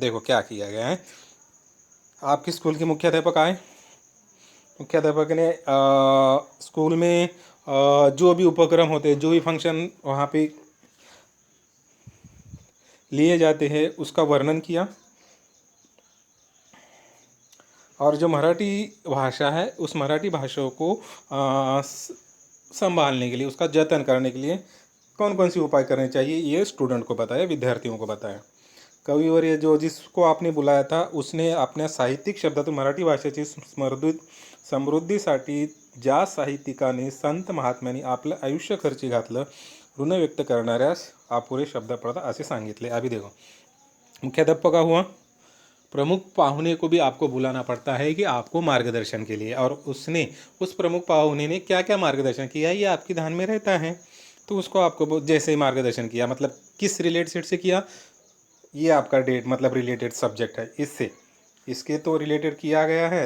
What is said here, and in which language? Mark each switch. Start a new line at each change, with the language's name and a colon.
Hindi: देखो क्या किया गया है, आपके स्कूल के मुख्याध्यापक आए, मुख्याध्यापक ने स्कूल में जो भी उपक्रम होते हैं, जो भी फंक्शन वहाँ पे लिए जाते हैं उसका वर्णन किया। और जो मराठी भाषा है उस मराठी भाषा को संभालने के लिए, उसका जतन करने के लिए कौन कौन सी उपाय करने चाहिए ये स्टूडेंट को बताया, विद्यार्थियों को बताया।
Marathi: कविवर्य जो जिसको आपने बुलाया था उसने अपने साहित्यिक शब्दातून मराठी भाषेची समृद्धीसाठी ज्या साहित्यिकाने संत महात्म्यांनी आपलं आयुष्य खर्ची घातलं, ऋण व्यक्त करणाऱ्यास अपुरे शब्द पडतात असे सांगितले।
Hindi: अभी देखो मुख्याध्यापक का हुआ, प्रमुख पाहुने को भी आपको बुलाना पड़ता है कि आपको मार्गदर्शन के लिए, और उसने उस प्रमुख पाहुने ने क्या क्या मार्गदर्शन किया ये आपके ध्यान में रहता है। तो उसको आपको जैसे मार्गदर्शन किया मतलब किस रिलेटेड से किया, ये आपका डेट मतलब रिलेटेड सब्जेक्ट है, इससे इसके तो रिलेटेड किया गया है।